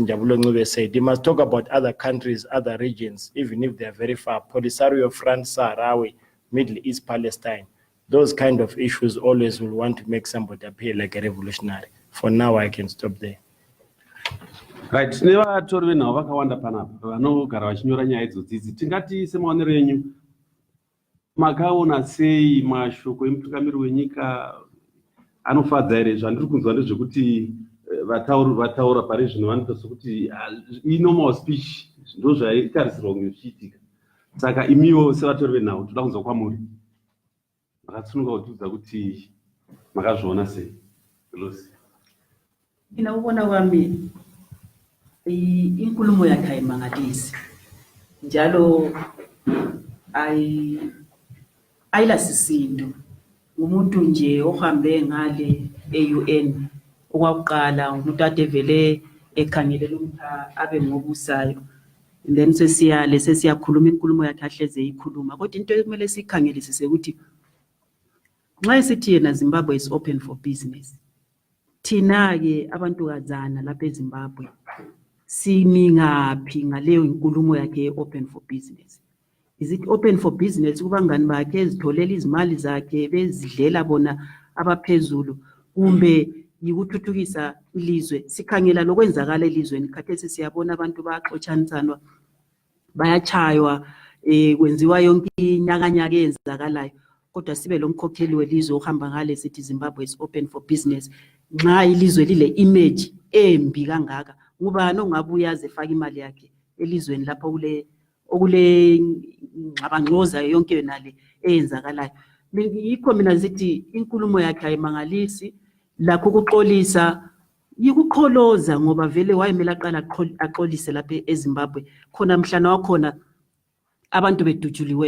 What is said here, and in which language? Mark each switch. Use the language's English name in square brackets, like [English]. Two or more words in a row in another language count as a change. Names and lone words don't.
[English] Njabulo Ncube said, they must talk about other countries, other regions, even if they are very far. Polisario, France, Sahrawi, Middle East, Palestine. Those kind of issues always will want to make somebody appear like a revolutionary. For now, I can stop there. Right, [Shona] nevatori venhau vakawanda panapa vanogara vachinyora nyaya idzodzi. Tingati semaonero enyu makaona sei mashoko emutungamiri wenyika anofadza here? Zvandiri kunzwa ndezvekuti vataura pari zvino vanoita sokuti [English] normal speech [Shona] ndo zvaitarisirwa kunge zvichiitika. Saka imiwo sevatori venhau toda kunzwa kwamuri makatsununga kutiudza kuti makazviona sei? [North Ndebele] Mina ubona kwami inkulumo yakhe ayimangalisi njalo ayilasisindo. Umuntu nje ohambe ngale e-UN okwakuqala umuntu ade vele ekhangelela ukuthi abe ngobusayo, [English] and then [North Ndebele] sesiyakhuluma inkulumo yakhe ahleze ikhuluma. Kodwa into ekumele sikhangelisise ukuthi nxa sithi yena Zimbabwe [English] is open for business, [North Ndebele] thina-ke abantukazana lapha eZimbabwe simi ngaphi ngaleyo inkulumo yakhe [English] open for business? Is it open for business [North Ndebele] kubangani bakhe ezitholela izimali zakhe bezidlela bona abaphezulu, kumbe yikuthuthukisa ilizwe? Sikhangela lokwenzakala elizweni khathesi siyabona abantu baxotshanisana, bayachaywa, kwenziwa yonke inyakanyaka eyenzakalayo, kodwa sibe lo mkhokheli welizwe ohamba ngale sithi Zimbabwe [English] is open for business. [North Ndebele] Nxa ilizwe lile image embi kangaka, ngubani ongabuya ezefaka imali yakhe elizweni lapho okule ngxabangxoza yonke yona le eyenzakalayo? Yikho mina zithi inkulumo yakhe ayimangalisi, lakho ukuxolisa yikuqholoza, ngoba vele wayemela aqala axolise lapha eZimbabwe khona mhlana wakhona abantu bedutshuliwe.